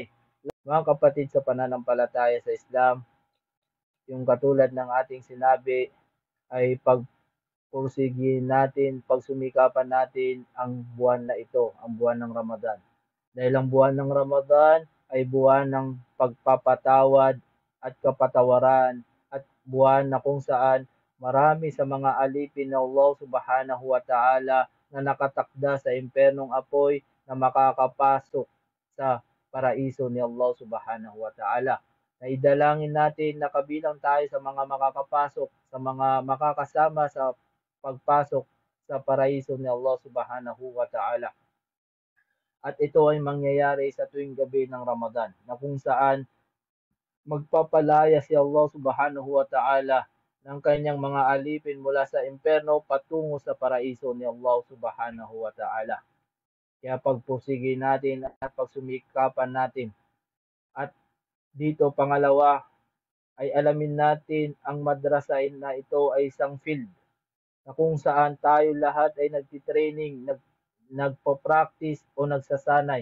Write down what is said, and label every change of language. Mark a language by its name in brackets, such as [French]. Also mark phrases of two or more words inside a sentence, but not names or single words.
[Filipino] Mga kapatid sa pananampalataya sa Islam, yung katulad ng ating sinabi ay pagpursigin natin, pagsumikapan natin ang buwan na ito, ang buwan ng Ramadan. Dahil ang buwan ng Ramadan ay buwan ng pagpapatawad at kapatawaran at buwan na kung saan marami sa mga alipin ng Allah [Arabic] سبحانه وتعالى [Filipino] na nakatakda sa impernong apoy na makakapasok sa paraiso ni Allah [Arabic] سبحانه وتعالى. [Filipino] Naidalangin natin na kabilang tayo sa mga makakapasok, sa mga makakasama sa pagpasok sa paraiso ni Allah [Arabic] سبحانه وتعالى. [Filipino] At ito ay mangyayari sa tuwing gabi ng Ramadan, na kung saan magpapalaya si Allah [Arabic] سبحانه وتعالى [Filipino] ng kanyang mga alipin mula sa imperno patungo sa paraiso ni Allah [Arabic] سبحانه وتعالى. [Filipino] Kaya pagpursige natin at pagsumikapan natin. At dito pangalawa ay alamin natin ang madrasa na ito ay isang field na kung saan tayo lahat ay nagtitraining, nagpo-practice o nagsasanay.